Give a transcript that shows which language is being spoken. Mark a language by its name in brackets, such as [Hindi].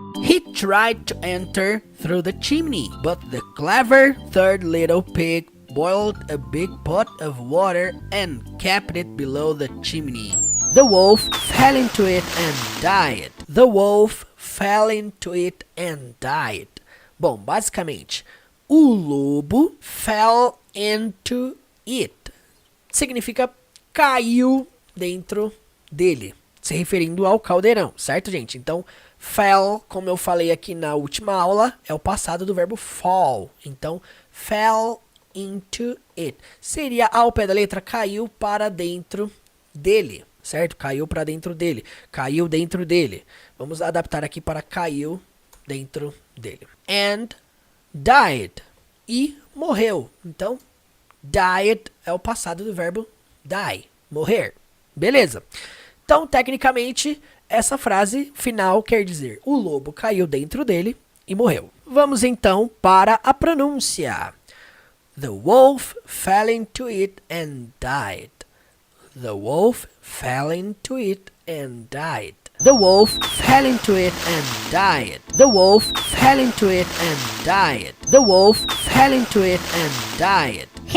[English] He tried to enter through the chimney, but the clever third little pig boiled a big pot of water and kept it below the chimney. The wolf fell into it and died. The wolf fell into it and died. [Portuguese] Bom, basicamente, o lobo [English] fell into it. [Portuguese] Significa caiu dentro dele, se referindo ao caldeirão, certo, gente? Então, fell, como eu falei aqui na última aula, é o passado do verbo fall. Então, [English] fell into it. [Portuguese] Seria ao pé da letra, caiu para dentro dele, certo? Caiu para dentro dele. Caiu dentro dele. Vamos adaptar aqui para caiu dentro dele. [English] And died. [Portuguese] E morreu. Então, died é o passado do verbo die. Morrer. Beleza. Então, tecnicamente, essa frase final quer dizer o lobo caiu dentro dele e morreu. Vamos então para a pronúncia. [English] The wolf fell into it and died. The wolf fell into it and died. The wolf fell into it and died. The wolf fell into it and died. The wolf fell into it and died.